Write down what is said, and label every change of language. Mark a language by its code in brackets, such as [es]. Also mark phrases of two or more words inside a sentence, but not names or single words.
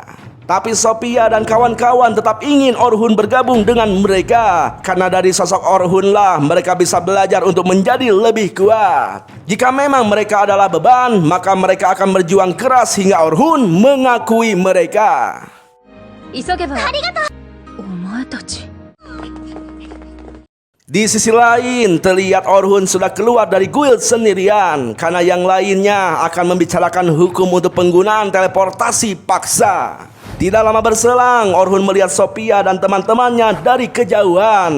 [id] Tapi Sophia dan kawan-kawan tetap ingin Orhun bergabung dengan mereka. Karena dari sosok Orhun lah mereka bisa belajar untuk menjadi lebih kuat. Jika memang mereka adalah beban, maka mereka akan berjuang keras hingga Orhun mengakui mereka. [ja] 急げばお前たち [id] Di sisi lain, terlihat Orhun sudah keluar dari guild sendirian. Karena yang lainnya akan membicarakan hukum untuk penggunaan teleportasi paksa. Tidak lama berselang, Orhun melihat Sophia dan teman-temannya dari kejauhan.